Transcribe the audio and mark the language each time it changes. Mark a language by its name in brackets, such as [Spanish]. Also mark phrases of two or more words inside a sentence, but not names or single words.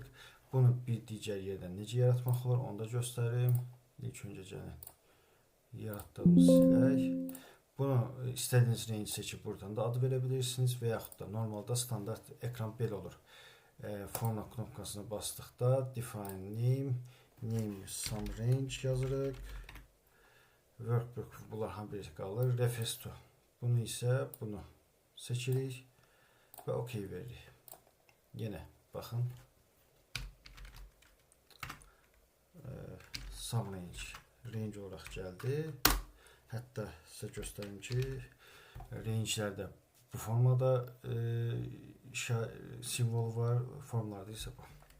[Azerbaijani] Bunu bir digər yerdən necə yaratmaq olar, onu da göstərim. İlk öncə gəlin yaratdığımız silək. Bunu istədiyiniz range seçib buradan da adı verə bilirsiniz və yaxud da normalda standart ekran belə olur. Format knopkasına basdıqda [English] define name sum range [Azerbaijani] yazırıq. Workbook bunlar hamı birlikdə qalır. [English] Reference to. [Azerbaijani] Bunu isə bunu seçirik və OK veririk. Yenə baxın. [English] Sum range [Azerbaijani] olaraq gəldi. Hətta sizə göstərim ki, range'lər də bu formada simvol var, formlarda isə bu.